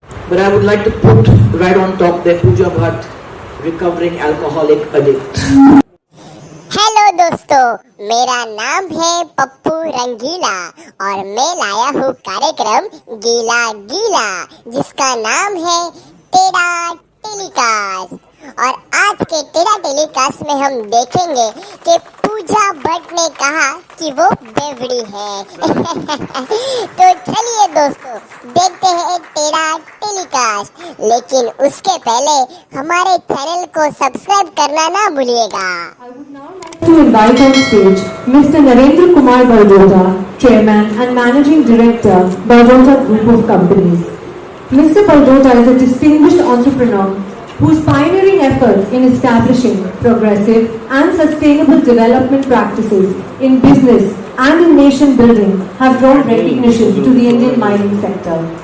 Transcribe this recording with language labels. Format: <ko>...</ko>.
<en>But I would like to put right on top there Pooja Bhatt, recovering alcoholic addict.</en> <hi>Hello दोस्तों, मेरा नाम है पप्पू रंगीला और मैं लाया हूँ कार्यक्रम गीला गीला जिसका नाम है टेढ़ा टेलीकास्ट। और आज के टेढ़ा टेलीकास्ट में हम देखेंगे कि पूजा भट्ट ने कहा कि वो बेवड़ी है। तो चलिए दोस्तों, देखते हैं टेढ़ा टेलीकास्ट, लेकिन उसके पहले हमारे चैनल को सब्सक्राइब करना ना भूलिएगा।</hi> <en>To invite on stage Mr. Narendra Kumar Baldota, Chairman and Managing Director, Baldota Group of Companies. Mr. Baldota is a distinguished entrepreneur whose pioneering efforts in establishing progressive and sustainable development practices in business and in nation building have drawn recognition to the Indian mining sector.</en>